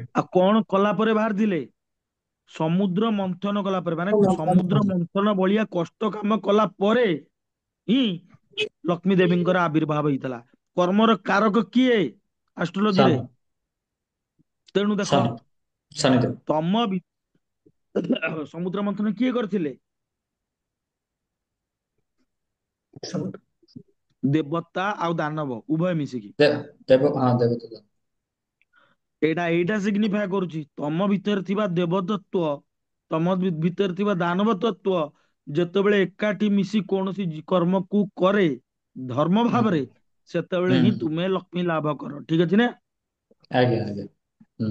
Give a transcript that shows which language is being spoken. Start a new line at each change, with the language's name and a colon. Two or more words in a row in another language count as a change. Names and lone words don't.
Odia: ଆଉ କଣ କଲା ପରେ ବାହାରିଥିଲେ? ସମୁଦ୍ର ମନ୍ଥନ କଲା ପରେ, ମାନେ ସମୁଦ୍ର ମନ୍ଥନ ଭଳିଆ କଷ୍ଟ କାମ କଲା ପରେ ହିଁ ଲକ୍ଷ୍ମୀ ଦେବୀଙ୍କର ଆବିର୍ଭାବ ହେଇଥିଲା। କର୍ମର କାରକ କିଏ ଆଷ୍ଟ୍ରୋଲୋଜିରେ? सन ତେଣୁ ଦେଖ, सन शनिदेव। ତମ ସମୁଦ୍ର ମନ୍ଥନ କିଏ କରିଥିଲେ? ଦେବତା ଆଉ ଦାନବ ଉଭୟ ମିଶିକି।
Hindi: देव देव हाँ देवता।
Odia: ଏଇଟା ସିଗ୍ନିଫାଏ କରୁଛି, ତମ ଭିତରେ ଥିବା ଦେବତତ୍ଵ, ତମ ଭିତରେ ଥିବା ଦାନବ ତତ୍ଵ ଯେତେବେଳେ ଏକାଠି ମିଶି କୌଣସି କର୍ମକୁ କରେ, ଧର୍ମ ଭାବରେ, ହୁଁ ସେତେବେଳେ ହୁଁ ହିଁ ତୁମେ ଲକ୍ଷ୍ମୀ ଲାଭ କର। ଠିକ ଅଛି ନା? ଆଜ୍ଞା ଆଜ୍ଞା ହୁଁ